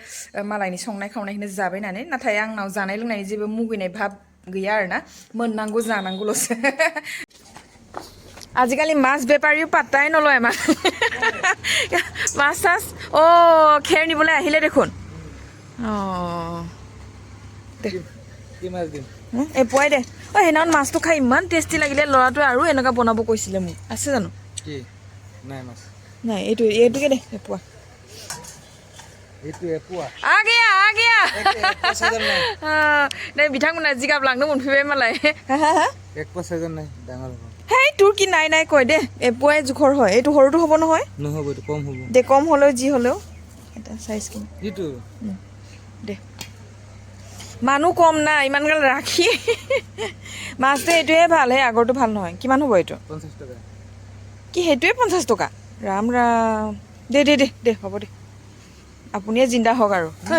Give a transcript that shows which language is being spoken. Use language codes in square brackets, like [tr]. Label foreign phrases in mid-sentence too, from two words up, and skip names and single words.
[brx] मालायनि संनाय खावनायखौनो जाबाय नानै नाथाय आंनाव जानाय लोंनायनि जेबो मुगैनाय भाब गैया आरोना मोननांगौ जानांगौल'सो [as] আজিকালি মাছ বেপাৰীও পাত্তাই নলয় আমাক মাছ চাছ খেৰ নিবলৈ আহিলে দেখোন এই পুৱাই দে সেইদিনাখন মাছটো খাই ইমান টেষ্টি লাগিলে ল'ৰাটোৱে আৰু এনেকুৱা বনাব কৈছিলে মোক আছে জানো নাই এইটোকে দে এপুৱা [brx] बिथांमोना जिगाब लांनो मोनफैबाय मालाय [as] हेই তোৰ কি নাই নাই কয় দে এপুৱাই জোখৰ হয় এইটো সৰুটো হ'ব নহয় দে কম হ'লেও যি হ'লেও এটা চাইজ কিনি দে মানুহ কম না ইমান গাল ৰাখি মাছটো এইটোৱে ভাল হে আগৰটো ভাল নহয় কিমান হ'ব এইটো 50 টকা কি সেইটোৱে 50 টকা ৰাম ৰাম দে দে দে দে হ'ব দে আপুনিয়ে জিন্দা হওক আৰু